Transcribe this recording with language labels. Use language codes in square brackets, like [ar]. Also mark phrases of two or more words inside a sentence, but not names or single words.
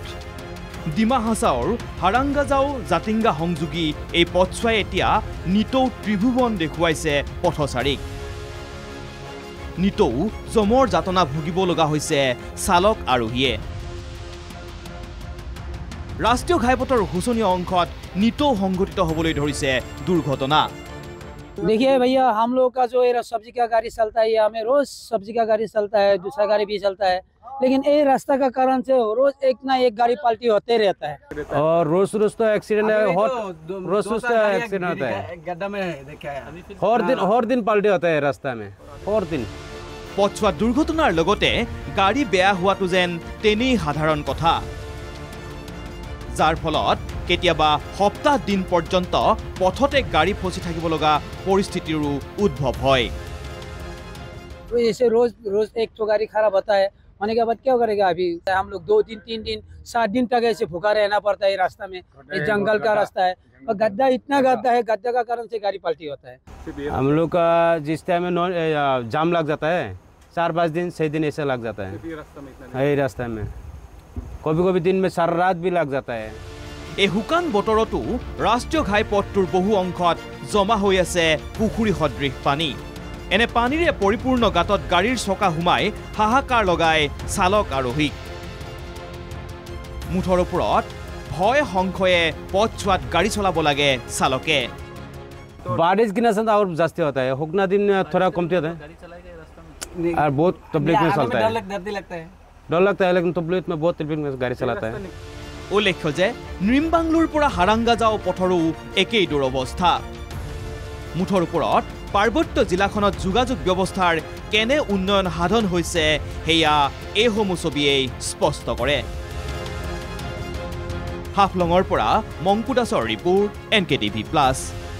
[as] ডিমা হাছাওৰ হাৰাংগাজাও জাতিংগা সংযোগী এই পথছোৱাই এতিয়া নিতৌ ত্ৰিভুৱন দেখুৱাইছে পথচাৰীক। নিতৌ জমৰ যাতনা ভুগিব লগা হৈছে চালক আৰোহীয়ে। ৰাষ্ট্ৰীয় ঘাইপথৰ শোচনীয় অংশত নিতৌ সংঘটিত হ'বলৈ ধৰিছে দুৰ্ঘটনা। [hi] देखिए भैया, हम लोग का जो ये सब्जी का गाड़ी चलता है, हमें रोज सब्जी का गाड़ी चलता है, दूसरा गाड़ी भी चलता है, लेकिन ये रास्ता का कारण से रोज एक ना एक गाड़ी पलटी होते रहता है। और रोज रोज तो एक्सीडेंट है, रोज रोज तो एक्सीडेंट होता है, गड्ढा में देखा है हर दिन पलटी होता है रास्ता में, हर दिन। [as] পথছোৱা দুৰ্ঘটনাৰ লগতে গাড়ী বেয়া হোৱাটো যেন তেনেই সাধাৰণ কথা, যাৰ ফলত কেতিয়াবা সপ্তাহ দিন পৰ্যন্ত পথতে গাড়ী ফচি থাকিব লগা পৰিস্থিতিৰো উদ্ভৱ হয়। [hi] ऐसे रोज रोज एक तो गाड़ी खराब होता है, होने के बाद क्या करेगा? अभी हम लोग 2 दिन 3 दिन 7 दिन तक ऐसे भूखा रहना पड़ता है रास्ता में। ये जंगल का रास्ता है और गड्ढा इतना गड्ढा है, गड्ढा का कारण से गाड़ी पलटी होता है। हम लोग का जिस टाइम में जाम लग जाता है, 4-5 दिन 6 दिन ऐसा लग जाता है यही रास्ता में। कभी कभी दिन में सारा रात भी लग जाता है। [as] এই শুকান বতৰতো ৰাষ্ট্ৰীয় ঘাইপথটোৰ বহু অংশত জমা হৈ আছে পুখুৰী সদৃশ পানী। এনে পানীৰে পৰিপূৰ্ণ গাঁতত গাড়ীৰ চকা সোমাই হাহাকাৰ লগাই চালক আৰোহীক। মুঠৰ ওপৰত ভয় সংশয়ে পথছোৱাত গাড়ী চলাব লাগে চালকে। [hi] बारिश गिना से और जास्ती होता है, हुकना दिन थोड़ा कमती होता है और बहुत तकलीफ में चलता है, डर लगता है, लेकिन तकलीफ में बहुत तकलीफ में गाड़ी चलाता है। [as] উল্লেখ্য যে নিম্বাংলুৰ পৰা হাৰাংগাজাও পথৰো একেই দুৰৱস্থা। মুঠৰ ওপৰত পাৰ্বত্য জিলাখনত যোগাযোগ ব্যৱস্থাৰ কেনে উন্নয়ন সাধন হৈছে সেয়া এইসমূহ ছবিয়েই স্পষ্ট কৰে। হাফলঙৰ পৰা মংকু দাসৰ ৰিপোৰ্ট, NKTV+।